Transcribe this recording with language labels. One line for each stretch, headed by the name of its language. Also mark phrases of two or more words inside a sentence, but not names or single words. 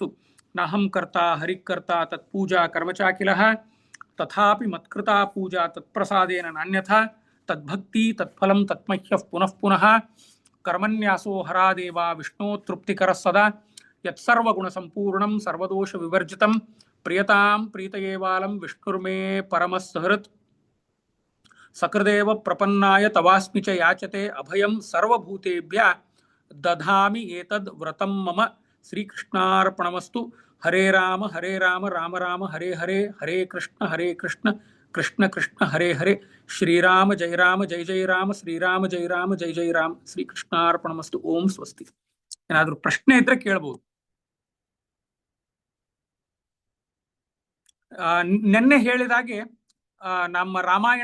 Sanskrit: ನಾಹಂ ಕರ್ತಾ ಹರಿಕರ್ತಾ ತತ್ಪೂಜಾ ಕರ್ಮಚಾಕಿಲಃ ತಥಾಪಿ ಮತ್ಕೃತಾ ಪೂಜಾ ತತ್ಪ್ರಸಾದೇನ ನಾನ್ಯಥಾ ತದ್ಭಕ್ತಿ ತತ್ಫಲಂ ತತ್ಮಹ್ಯಃ ಪುನಃ ಪುನಃ ಕರ್ಮನ್ಯಾಸೋ ಹರಾದೇವ ವಿಷ್ಣೋ ತೃಪ್ತಿಕರ ಸದಾ ಯತ್ಸರ್ವಗುಣ ಸಂಪೂರ್ಣಂ ಸರ್ವದೋಷ ವಿವರ್ಜಿತಂ ಪ್ರಿಯತಾಂ ಪ್ರೀತಯೇವಾಲಂ ವಿಷ್ಣುರ್ಮೇ ಪರಮಸ್ಸಹೃತ್. ಸಕೃದೇವ ಪ್ರಪನ್ನಾಯ ತವಾಸ್ಮಿ ಚ ಯಾಚತೆ ಅಭಯಂ ಸರ್ವಭೂತೇಭ್ಯ ದಧಾಮಿ ಏತದ್ ವ್ರತಂ ಮಮ. ಶ್ರೀಕೃಷ್ಣಾರ್ಪಣಮಸ್ತು. ಹರೇ ರಾಮ ರಾಮ ರಾಮ ಹರೇ ಹರೇ, ಹರೇ ಕೃಷ್ಣ ಕೃಷ್ಣ ಕೃಷ್ಣ ಹರೇ ಹರೇ. ಶ್ರೀರಾಮ ಜಯ ರಾಮ ಶ್ರೀರಾಮ ಜಯ ರಾಮ. ಶ್ರೀಕೃಷ್ಣಾರ್ಪಣಮಸ್ತು. ಓಂ ಸ್ವಸ್ತಿ.
Kannada: ಏನಾದ್ರೂ ಪ್ರಶ್ನೆ ಇದ್ರೆ ಕೇಳಬಹುದು. ನೆನ್ನೆ ಹೇಳಿದಾಗೆ ನಮ್ಮ ರಾಮಾಯಣ